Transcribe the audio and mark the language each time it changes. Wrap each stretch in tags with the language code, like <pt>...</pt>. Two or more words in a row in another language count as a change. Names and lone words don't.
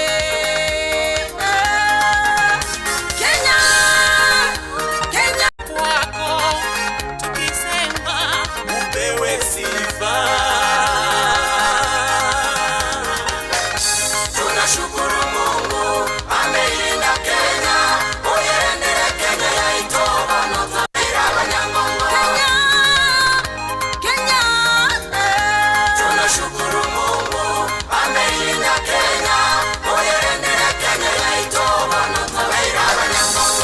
<sw>Kenya, Kenya kwako tukisema upewe sifa tunashukuru Mungu ameilinda Kenya.</sw> <guz>Oyerendere Kenya yaito wanatawira Wanyangongo.</guz> <sw>Kenya, tunashukuru Mungu ameilinda Kenya.</sw> <guz>Oyerendere Kenya yaito wanatawira Wanyangongo.</guz>